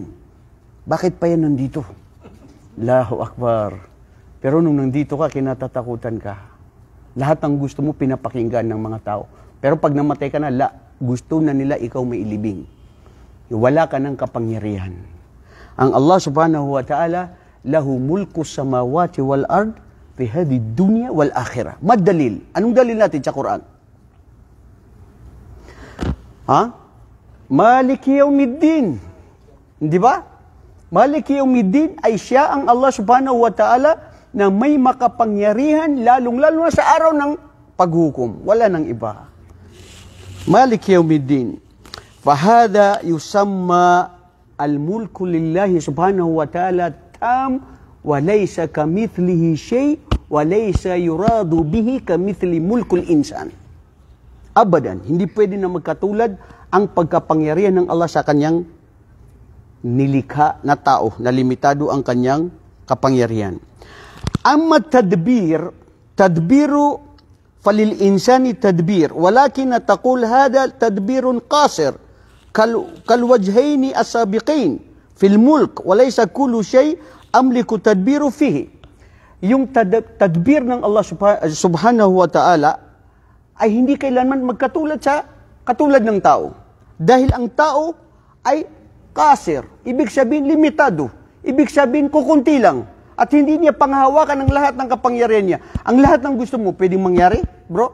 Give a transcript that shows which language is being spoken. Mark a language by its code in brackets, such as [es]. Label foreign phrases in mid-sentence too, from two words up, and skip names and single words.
[tl] Bakit pa yan nandito? [ar] الله أكبر. [tl] Pero nung nandito ka, kinatatakutan ka. Lahat ng gusto mo, pinapakinggan ng mga tao. Pero pag namatay ka na, gusto na nila ikaw may ilibing. Wala ka ng kapangyarihan. [ar] Ang الله سبحانه وتعالى له ملك السماوات والأرض في هذه الدنيا والآخرة. Madalil. [tl] Anong dalil natin sa Quran? Ha? [ar] مالك يوم الدين. [tl] Di ba? [ar] مالك يوم الدين [tl] ay siya ang [ar] الله سبحانه وتعالى [tl] na may makapangyarihan lalong-lalo na sa araw ng paghukom. Wala nang iba. [ar] مالك يوم الدين. فهذا يسمى الملك لله سبحانه وتعالى تام وليس كمثله شيء وليس يراد به كمثل ملك الإنسان. Abadan, [tl] hindi pwede na magkatulad ang pagkapangyarihan ng Allah sa kanyang nilikha na tao, na limitado ang kanyang kapangyarihan. [ar] أما التدبير فللإنسان تدبير ولكن تقول هذا تدبير قاصر كالوجهين السابقين في الملك وليس كل شيء أملك تدبيره فيه. [tl] Yung tadbir ng [ar] الله سبحانه وتعالى [tl] ay hindi kailanman magkatulad sa katulad ng tao. Dahil ang tao ay kasir. Ibig sabihin limitado. Ibig sabihin kukunti lang. At hindi niya panghawakan ng lahat ng kapangyarihan niya. Ang lahat ng gusto mo, pwedeng mangyari, bro?